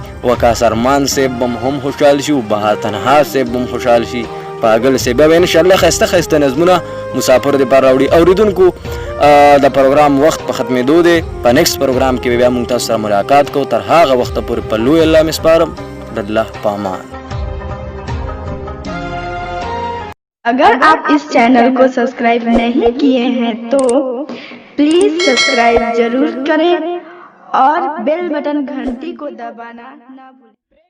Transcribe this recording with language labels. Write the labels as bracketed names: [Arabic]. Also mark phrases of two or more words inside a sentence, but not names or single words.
[Pashto] وقاص ارمان صاحب به هم خوشحال شي او بهار تنها صاحب به هم خوشحال شي. پاگل صاحب به انشاءالله ښایسته ښایسته نظمونه مسافر دپاره راوړي. اوریدونکو د پروګرام وخت په ختمېدو دی، په نیکسټ پروګرام کې به بیا موږ تاسو سره ملاقات کوو. تر هغه وخته پورې په لوی الله مې سپارم. د الله په امان. [Hindi] अगर आप इस चैनल को सब्सक्राइब नहीं किए हैं तो प्लीज सब्सक्राइब जरूर करें और [English] bell button [Hindi] घंटी को दबाना ना भूलें।